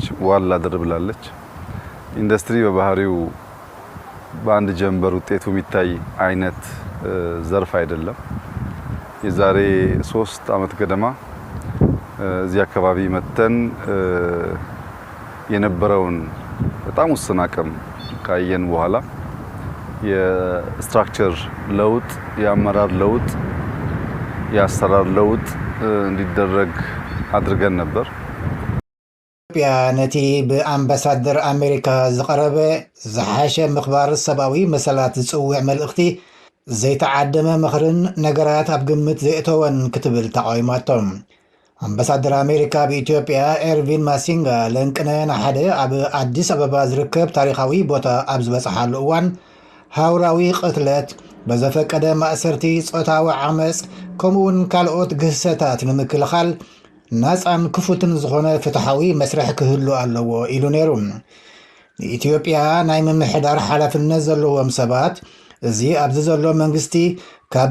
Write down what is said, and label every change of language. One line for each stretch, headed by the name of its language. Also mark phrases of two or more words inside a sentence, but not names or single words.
Amharic: ዋላ ድር ብላለች። ኢንዱስትሪ በባህሪው በአንድ ጀንበር ውጤቱ የሚታይ አይነት ዘርፍ አይደለም። የዛሬ 3 ዓመት ገደማ እዚህ አካባቢ መተን የነበረውን በጣም ውስን አቅም ካየን በኋላ የስትራክቸር ለውጥ፣ የአመራር ለውጥ፣ የአሰራር ለውጥ እንዲደረግ አድርገን ነበር።
Tigrinya: ኢትዮጵያ ነቲ ብአምባሳደር አሜሪካ ዝቀረበ ዝሓሸ ምኽባር ሰብኣዊ መሰላት ዝፅውዕ መልእኽቲ ዘይተዓደመ ምኽርን ነገራት ኣብ ግምት ዘይእተወን ክትብል ተቃዊማቶም። አምባሳደር አሜሪካ በኢትዮጵያ ኤርቪን ማሲንጋ ለንቅነ ናሓደ ኣብ አዲስ አበባ ዝርከብ ታሪኻዊ ቦታ ኣብ ዝበፅሓሉ እዋን ሃውራዊ ቅትለት በዘፈቀደ ማእሰርቲ ጾታዊ ዓመፅ ከምኡውን ካልኦት ግህሰታት ንምክልኻል ናፃን ክፉትን ዝኾነ ፍትሓዊ መስርሕ ክህሉ ኣለዎ ኢሉ ነይሩ። ንኢትዮጵያ ናይ ምምሕዳር ሓላፍነት ዘለዎም ሰባት እዚ ኣብዚ ዘሎ መንግስቲ ካብ